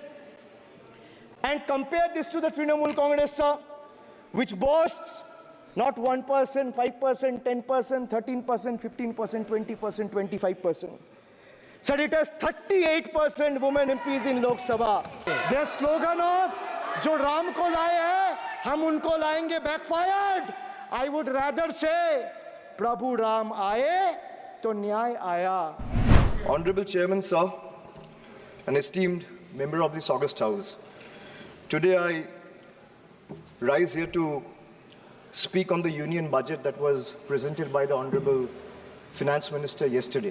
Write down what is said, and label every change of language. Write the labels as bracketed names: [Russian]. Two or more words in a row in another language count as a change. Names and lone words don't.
[English] And compare this to the Trinamool Congress, sir, which boasts not 1%, 5%, 10%, 13%, 15%, 20%, 25%. Sir, it has 38% women MPs in Lok Sabha. Their slogan of [Hindi] "जो राम को लाए हैं, हम उनको लाएंगे" [English] backfired. I would rather say, [Hindi] प्रभु राम आए, तो न्याय आया. [English] Honorable Chairman, sir, an esteemed member of this August House, today I rise here to speak on the union budget that was presented by the Honorable Finance Minister yesterday.